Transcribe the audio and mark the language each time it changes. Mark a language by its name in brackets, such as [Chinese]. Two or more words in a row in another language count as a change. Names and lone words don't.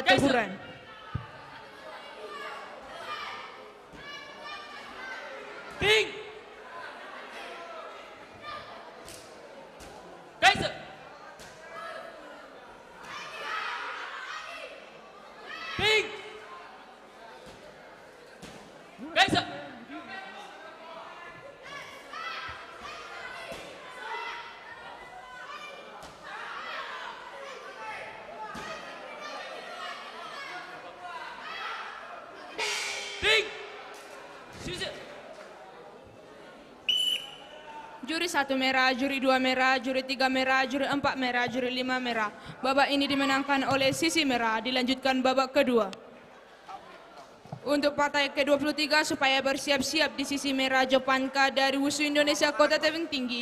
[Indonesian] Kaiser. teguran. Ting. Kaiser. Ting. Kaiser. Ting. Sisir. Juri 1 merah, juri 2 merah, juri 3 merah, juri 4 merah, juri 5 merah. Babak ini dimenangkan oleh sisi merah. Dilanjutkan babak kedua. Untuk partai ke-23 supaya bersiap-siap di sisi merah Jopanka dari Wusu Indonesia Kota Tebing Tinggi.